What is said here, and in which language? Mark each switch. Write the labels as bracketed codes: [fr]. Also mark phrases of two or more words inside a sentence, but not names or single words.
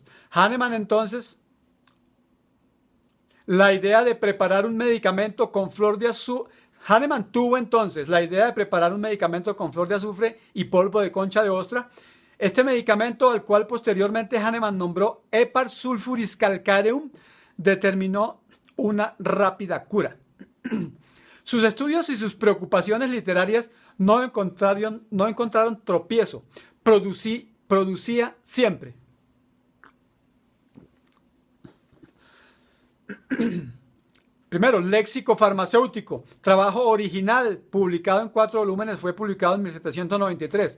[es] Hahnemann entonces la idea de preparar un medicamento con flor de azufre. Hahnemann tuvo entonces la idea de preparar un medicamento con flor de azufre y polvo de concha de ostra. Este medicamento, al cual posteriormente Hahnemann nombró Hepar sulfuris calcareum, determinó una rápida cura. Sus estudios y sus preocupaciones literarias no encontraron tropiezo. Producía siempre. Primero, léxico farmacéutico, trabajo original, publicado en 4 volúmenes, fue publicado en 1793.